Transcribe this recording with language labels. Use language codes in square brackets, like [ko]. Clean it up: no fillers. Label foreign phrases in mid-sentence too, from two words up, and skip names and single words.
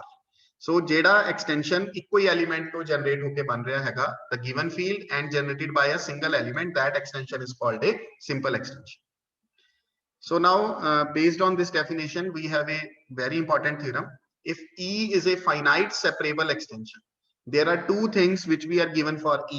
[pa] So ਜਿਹੜਾ extension ਇੱਕੋ ਹੀ element ਤੋਂ generate ਹੋ ਕੇ ਬਣ ਰਿਹਾ ਹੈਗਾ, [en] the given field and generated by a single element, that extension is called a simple extension. So now based on this definition, we have a very important theorem. If E is a finite separable extension, there are two things which we are given for E.